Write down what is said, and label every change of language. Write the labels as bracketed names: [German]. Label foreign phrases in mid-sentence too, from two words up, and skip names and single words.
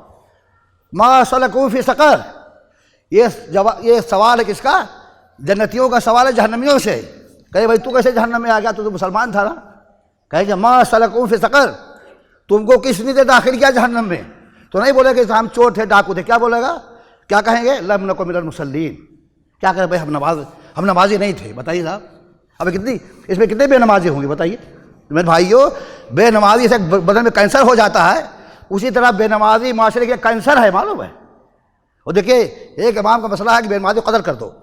[Arabic] ما سلککم فی سقر. [Urdu] یہ سوال ہے کس کا؟ جنتیوں کا سوال ہے جہنمیوں سے. کہے بھائی تو کیسے جہنم میں آ گیا؟ تو مسلمان تھا نا. کہے کہ [Arabic] ما سلککم فی سقر، [Urdu] تم کو کس نے داخل کیا جہنم میں؟ تو نہیں بولے کہ ہم چور تھے ڈاکو تھے. کیا بولے گا؟ کیا کہیں گے؟ [Arabic] لم نکن من المصلین. [Urdu] کیا کہیں بھائی ہم نمازی نہیں تھے. بتائیے صاحب اب کتنی اس میں کتنے بے نمازی ہوں گے؟ بتائیے میرے بھائیوں. بے نمازی سے بدن میں کینسر ہو جاتا ہے، اسی طرح بے نمازی معاشرے کے کینسر ہے معلوم ہے. اور دیکھیے ایک امام کا مسئلہ ہے کہ بے نمازی کو قتل کر دو.